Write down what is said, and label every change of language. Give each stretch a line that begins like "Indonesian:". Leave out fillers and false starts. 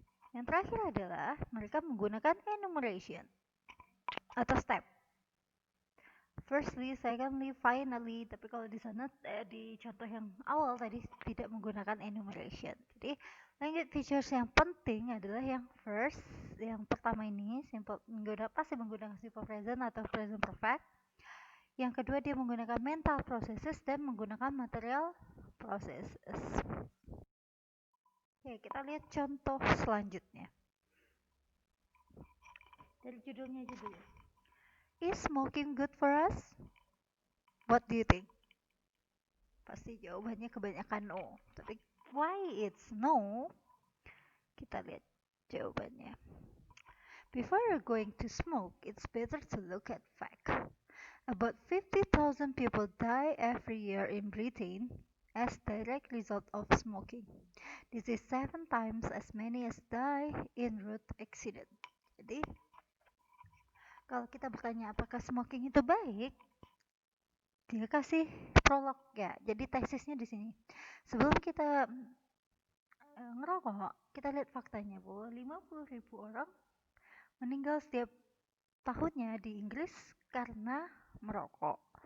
Indonesian: Yang terakhir adalah mereka menggunakan enumeration atau step.
English: Firstly, secondly, finally.
Indonesian: Tapi kalau di sana di contoh yang awal tadi tidak menggunakan enumeration. Jadi language features yang penting adalah yang first, yang pertama ini pasti menggunakan simple present atau present perfect. Yang kedua dia menggunakan mental processes dan menggunakan material processes. Oke, kita lihat contoh selanjutnya. Dari judulnya aja dulu.
English: Is smoking good for us? What do you think?
Indonesian: Pasti jawabannya kebanyakan no. Tapi
English: why it's no?
Indonesian: Kita lihat jawabannya.
English: Before you're going to smoke, it's better to look at fact. About 50,000 people die every year in Britain as direct result of smoking. This is 7 times as many as die in road accident.
Indonesian: Jadi, kalau kita bertanya apakah smoking itu baik, dia kasih prolog ya. Jadi tesisnya di sini. Sebelum kita ngerokok, kita lihat faktanya bahwa 50.000 orang meninggal setiap tahunnya di Inggris karena merokok.